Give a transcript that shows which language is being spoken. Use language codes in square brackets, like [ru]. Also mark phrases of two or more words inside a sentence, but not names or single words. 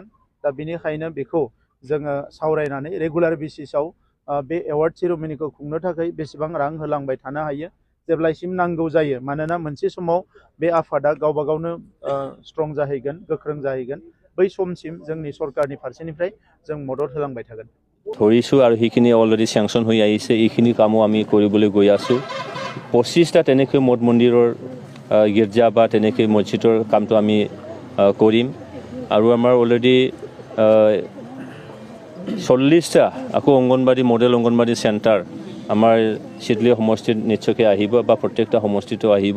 [brx] दा बेनिखायनो बेखौ जोङो सावरायनानै रेगुलार बेसिसाव बे एवार्ड सेरेमनिखौ खुंनो थाखाय बेसेबां रां होलांबाय थानो हायो, जेब्लासिम नांगौ जायो। मानोना मोनसे समाव बे आफादा गावबा गावनो स्ट्रं जाहैगोन, गोख्रों जाहैगोन। बै समसिम जोंनि सरकारनि फारसेनिफ्राय जों मदद होलांबाय थागोन। [as] ধৰিছোঁ আৰু সেইখিনি অলৰেডি চেংচন হৈ আহিছে, এইখিনি কামো আমি কৰিবলৈ গৈ আছোঁ। 25টা তেনেকৈ মঠ মন্দিৰৰ গীৰ্জা বা তেনেকৈ মছজিদৰ কামটো আমি কৰিম। আৰু আমাৰ অলৰেডি 40টা আকৌ অংগনবাড়ী, মডেল অংগনবাড়ী চেণ্টাৰ আমাৰ চিডলি সমষ্টিত নিশ্চয়কৈ আহিব বা প্ৰত্যেকটা সমষ্টিতো আহিব।